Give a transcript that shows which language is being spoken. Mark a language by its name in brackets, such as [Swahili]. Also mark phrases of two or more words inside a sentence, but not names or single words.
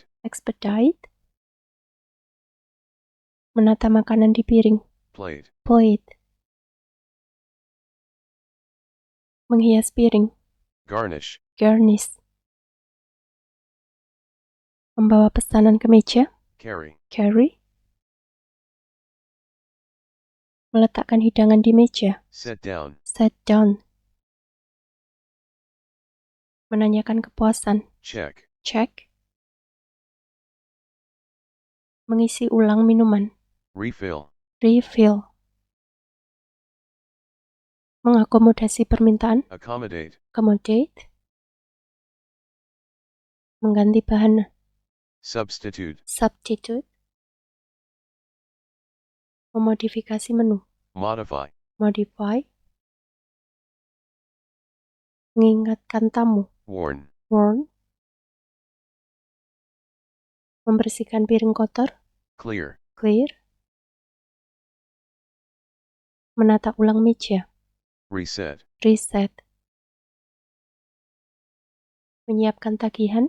[English] expedite, [Indonesian] menata makanan di piring, [English] plate, [Indonesian] plate, menghias piring, [English] garnish, [Indonesian] garnish, membawa pesanan ke meja, [English] carry, carry, [Indonesian] meletakkan hidangan di meja, [English] set down, set down, [Indonesian] menanyakan kepuasan, [English] check, [Indonesian] check, mengisi ulang minuman, [English] refill, [Indonesian] refill, mengakomodasi permintaan, [English] accommodate, accommodate, [Indonesian] mengganti bahan, [English] substitute, [Indonesian] substitute, memodifikasi menu, [English] modify, [Indonesian] modify, mengingatkan tamu, [English] warn, warn, [Indonesian] membersihkan piring kotor, [English] clear, [Indonesian] clear, menata ulang meja, [English] reset, [Indonesian] reset, menyiapkan tagihan,